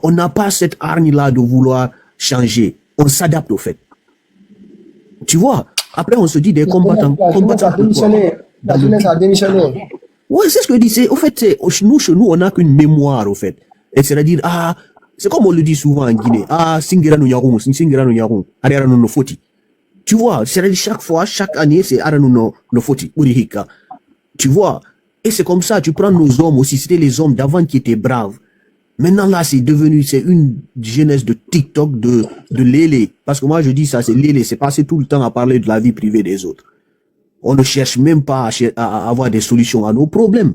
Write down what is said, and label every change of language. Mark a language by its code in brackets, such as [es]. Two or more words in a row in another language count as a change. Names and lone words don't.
[fr] On n'a pas cette hargne-là de vouloir changer. On s'adapte, au fait. Tu vois? Après, on se dit des combattants. La jeunesse a démissionné. Ouais, c'est ce que je dis. Au fait, chez nous, on n'a qu'une mémoire, au fait. Et c'est-à-dire, c'est comme on le dit souvent en Guinée. Singira no yarung, singira no yarung. Ariara no foti. Tu vois, c'est-à-dire chaque année, c'est Arano no foti. Urihika. Tu vois? Et c'est comme ça, tu prends nos hommes aussi. C'était les hommes d'avant qui étaient braves. Maintenant, là, c'est une jeunesse de TikTok, de lélé. Parce que moi, je dis ça, c'est lélé. C'est passer tout le temps à parler de la vie privée des autres. On ne cherche même pas à avoir des solutions à nos problèmes.